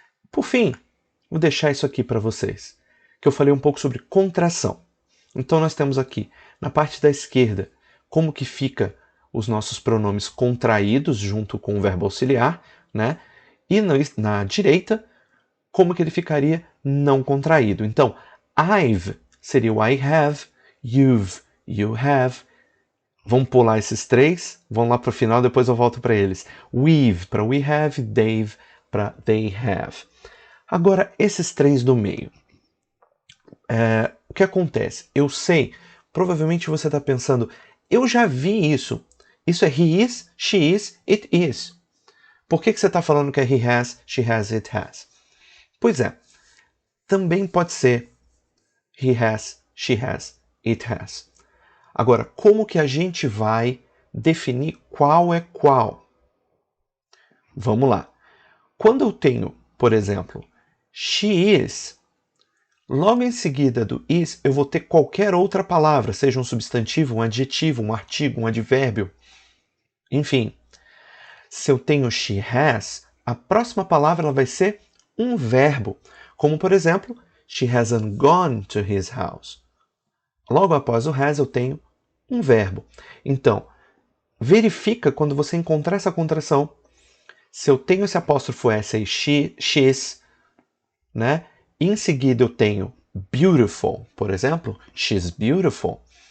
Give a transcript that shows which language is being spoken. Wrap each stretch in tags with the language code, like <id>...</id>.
<pt>Por fim, vou deixar isso aqui para vocês, que eu falei um pouco sobre contração. Então nós temos aqui, na parte da esquerda, como que fica os nossos pronomes contraídos junto com o verbo auxiliar, né? E na direita, como que ele ficaria não contraído.</pt> <en>Então, I've</en> <pt>seria o</pt> <en>I have, you've, you have.</en> <pt>Vamos pular esses três, vamos lá para o final, depois eu volto para eles.</pt> <en>We've para we have, they've para they have.</en> <pt>Agora, esses três do meio. O que acontece? Eu sei, provavelmente você está pensando, eu já vi isso. Isso é</pt> <en>he is, she is, it is.</en> <pt>Por que você está falando que é</pt> <en>he has, she has, it has?</en> <pt>Pois é, também pode ser</pt> <en>he has, she has, it has.</en> <pt>Agora, como que a gente vai definir qual é qual? Vamos lá. Quando eu tenho, por exemplo,</pt> <en>she is,</en> <pt>logo em seguida do is, eu vou ter qualquer outra palavra, seja um substantivo, um adjetivo, um artigo, um advérbio. Enfim, se eu tenho</pt> <en>she has,</en> <pt>a próxima palavra ela vai ser um verbo. Como, por exemplo,</pt> <en>she hasn't gone to his house.</en> <pt>Logo após o has, eu tenho um verbo. Então, verifica quando você encontrar essa contração, se eu tenho esse apóstrofo S aí, she's, né? E em seguida eu tenho beautiful, por exemplo,</pt> <en>she's beautiful.</en>